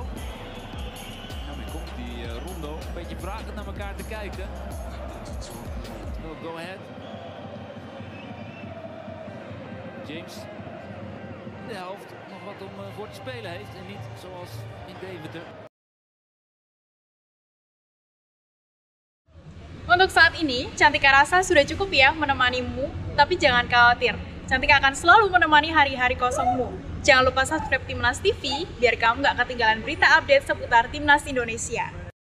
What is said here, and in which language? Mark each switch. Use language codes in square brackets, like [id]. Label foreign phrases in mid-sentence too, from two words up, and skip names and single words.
[nl] Nou, dan komt die Rondo een beetje vragend naar elkaar te kijken. [en] Go ahead. [nl] James de helft nog wat om voor te spelen heeft en niet zoals in Deventer. [id] Untuk saat ini, Cantika rasa sudah cukup ya menemanimu, tapi jangan khawatir. Cantika akan selalu menemani hari-hari kosongmu. Jangan lupa subscribe Timnas TV biar kamu gak ketinggalan berita update seputar Timnas Indonesia.